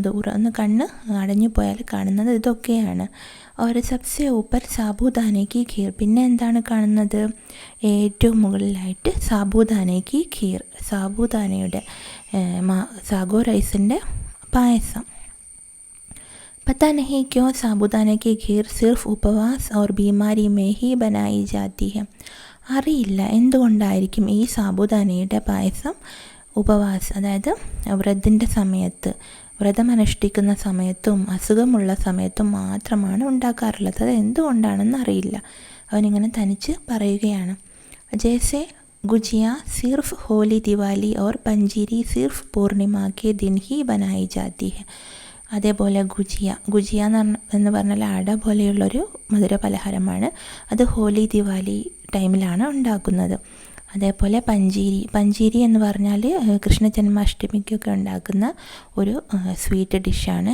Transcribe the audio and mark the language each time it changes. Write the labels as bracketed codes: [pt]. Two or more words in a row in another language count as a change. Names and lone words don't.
[ml] ഒന്ന് കണ്ണ് അടഞ്ഞു പോയാൽ കാണുന്നത് ഇതൊക്കെയാണ്. ഒരു [hi] सबसे ऊपर साबूदाने की खीर. [ml] പിന്നെ എന്താണ് കാണുന്നത്? ഏറ്റവും മുകളിലായിട്ട് [hi] साबूदाने की खीर, [ml] സാബൂദാനയുടെ സാഗോ റൈസിൻ്റെ പായസം. [hi] पता नहीं क्यों साबूदाने की खीर सिर्फ उपवास और बीमारी में ही बनाई जाती है. [ml] അറിയില്ല എന്തുകൊണ്ടായിരിക്കും ഈ സാബൂദാനയുടെ പായസം ഉപവാസം, അതായത് വ്രതത്തിൻ്റെ സമയത്ത്, വ്രതമനുഷ്ഠിക്കുന്ന സമയത്തും അസുഖമുള്ള സമയത്തും മാത്രമാണ് ഉണ്ടാക്കാറുള്ളത്. അത് എന്തുകൊണ്ടാണെന്ന് അറിയില്ല. അവനിങ്ങനെ തനിച്ച് പറയുകയാണ്. [hi] ജैसे गुजिया सिर्फ होली दिवाली और पंजीरी सिर्फ पूर्णिमा के दिन ही बनाई जाती है. [ml] അതേപോലെ ഗുജിയ എന്ന് പറഞ്ഞാൽ അട പോലെയുള്ളൊരു മധുര പലഹാരമാണ്. അത് ഹോലി ദിവാലി ടൈമിലാണ് ഉണ്ടാക്കുന്നത്. അതേപോലെ പഞ്ചീരി എന്ന് പറഞ്ഞാൽ കൃഷ്ണ ജന്മാഷ്ടമിക്കൊക്കെ ഉണ്ടാക്കുന്ന ഒരു [en] sweet dish.